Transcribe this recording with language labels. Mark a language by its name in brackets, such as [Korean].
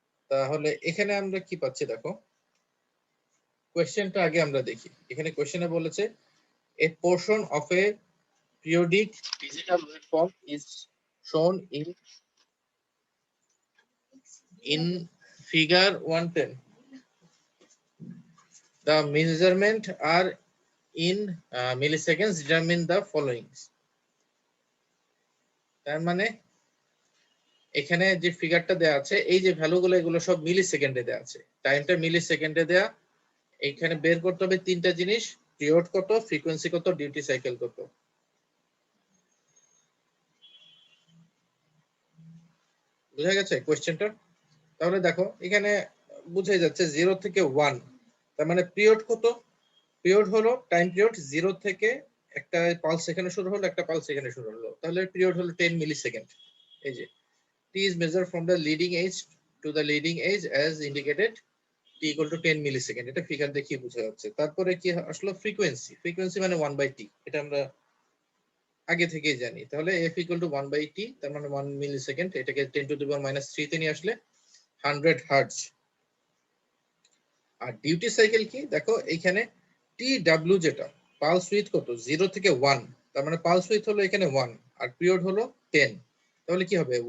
[Bangla] তাহলে এখানে আমরা কি পাচ্ছি দেখো, কোয়েশ্চেনটা আগে আমরা দেখি। এখানে কোয়েশ্চেনে বলেছে [English] A portion of a periodic digital waveform is shown in figure 110. The measurement are in milliseconds. Determine the following. [Bangla] তার মানে এখানে যে ফিগারটা দেয়া আছে, এই যে ভ্যালুগুলো এগুলো সব মিলি সেকেন্ডে দেয়া আছে, টাইমটা মিলি সেকেন্ডে দেয়া। এখানে বের করতে হবে তিনটা জিনিস, পিরিয়ড কত, ফ্রিকোয়েন্সি কত, ডিউটি সাইকেল কত। বুঝা গেছে কোশ্চেনটা? তাহলে দেখো এখানে বুঝাই যাচ্ছে 0 থেকে 1, তার মানে পিরিয়ড কত? পিরিয়ড হলো টাইম পিরিয়ড 0 থেকে একটা পালস এখানে শুরু হলো, একটা পালস এখানে শুরু হলো, তাহলে পিরিয়ড হলো 10 মিলি সেকেন্ড। এই যে [English] t is measured from the leading edge to the leading edge as indicated, t equal to 10 millisecond. [Bangla] এটা ফিগার দেখিয়ে বোঝা যাচ্ছে। তারপরে কি আসলো? ফ্রিকোয়েন্সি। ফ্রিকোয়েন্সি মানে 1/t, এটা আমরা আগে থেকেই জানি। তাহলে f equal to 1/t, তার মানে 1 মিলিসেকেন্ড। এটাকে 10 to the power -3 তে নিয়ে আসলে 100 হার্টজ। আর ডিউটি সাইকেল কি দেখো, এখানে tw যেটা পালস উইথ কত, 0 থেকে 1, তার মানে পালস উইথ হলো এখানে 1 আর পিরিয়ড হলো 10। তাহলে কি হবে?